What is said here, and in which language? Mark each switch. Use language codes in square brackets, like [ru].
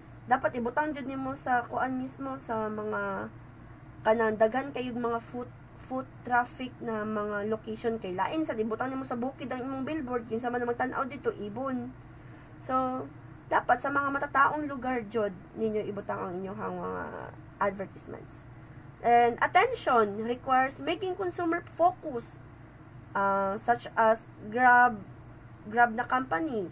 [ceb] Dapat ibutang dyan nimo sa kuan mismo, sa mga kanang daghan kayong mga foot traffic na mga location kay lain sa ibutang nimo sa bukid ang imong billboard kinsa man magtan-aw dito ibon. So, dapat sa mga matataong lugar jud ninyo ibutang ang inyong mga advertisements. [en] And attention requires making consumer focus, such as Grab na company.